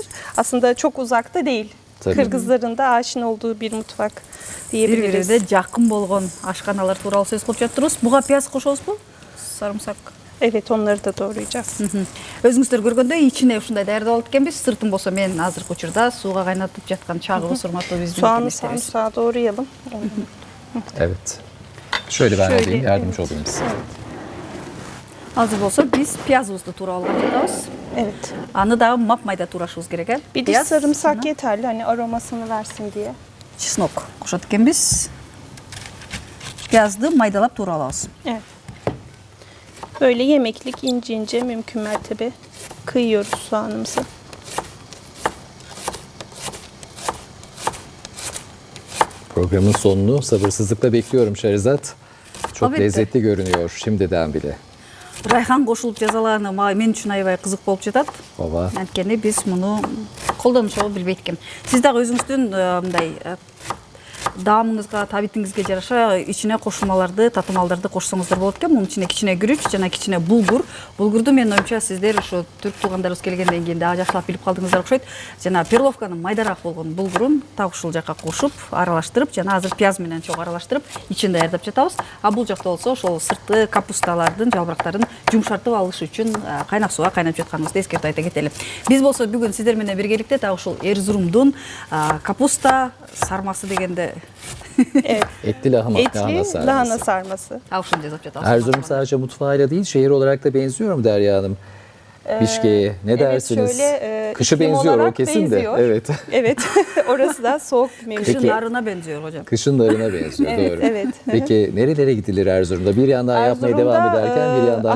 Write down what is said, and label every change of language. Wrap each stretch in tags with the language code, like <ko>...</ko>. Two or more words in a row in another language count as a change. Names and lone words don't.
<tr>Aslında çok uzakta değil. Tabii. Kırgızların da aşina olduğu bir mutfak diyebiliriz.</tr> <ky>бири-бирине жакын болгон ашканалар тууралуу сөз кылып жатырбыз. Буга пияз кошобузбу? Сарымсак.</ky> <tr>Evet, onları da doğrayacağız.</tr> <ky>Өзүңүздөр көргөндөй ичине ушундай даярдап алып экенбиз. Сыртын болсо мен азыркы учурда сууга кайнатып жаткан чагыбыз урматтуу биздин</ky> <tr>Soğanı</tr> <ky>мекемештебиz.</ky> <tr>sarımsağı doğrayalım. Evet. Şöyle ben Şöyle, alayım, yardımcı evet. olayım size.</tr> <ky>Азыр болсо биз пиязыбызды туура алган жатабыз.</ky> <tr>Evet.</tr> <ky>Аны дагы мап-майда туурашыбыз керек э.</ky> <tr>Bir diş sarımsak yeterli hani aromasını versin diye.</tr> <ky>чеснок кошот экенбиз. Пиязды майдалап туура алабыз.</ky> <tr>Evet. Böyle yemeklik ince ince mümkün mertebe kıyıyoruz soğanımızı. Programın sonunu sabırsızlıkla bekliyorum Şerizat. Çok Elbette. lezzetli görünüyor şimdiden bile.</tr> <ky>Райхан кошулуп жазалганы мен үчүн аябай кызык болуп жатат. Ова. Анткени биз муну колдонушубу билбейт экем. Сиз дагы өзүңүздүн мындай даамыңызга, табитиңизге жараша ичине кошулмаларды, татымалдарды кошсоңуздар болот экен. Мунун ичине кичине күрүч жана кичине булгур. Булгурду менин оюмча сиздер ошо түрк туугандарыбыз келгенден кийин дагы жакшылап билип калдыңыздар окшойт. Жана перловканын майдараак болгон булгурун так ушул жака кошуп, аралаштырып, жана азыр пияз менен чогуу аралаштырып, ичин даярдап жатабыз. А бул жакта болсо ошол сыртты капусталардын, жалбырактарын жумшартып алыш үчүн кайнак сууга кайнап жатканыбызды эскертип айта кетели. Биз болсо бүгүн сиздер менен биргеликте так ушул Эрзурумдун капуста сармасы дегенде</ky> <tr>Evet. Etli lahana Etli sarması. lahana sarması.</tr> <ky>ушун жасап жатабыз.</ky> <tr>Erzurum sadece mutfağıyla değil, şehir olarak da benziyor mu Derya Hanım? Bişke'ye ne dersiniz? Şöyle, Kışı iklim benziyor o olarak kesin benziyor. de. Evet. Evet. Orası da soğuk bir memleket. Kışın narına benziyor hocam. Kışın narına benziyor Evet, doğru. evet. Peki nerelere gidilir Erzurum'da? Bir yandan yapmaya devam ederken bir yandan</tr>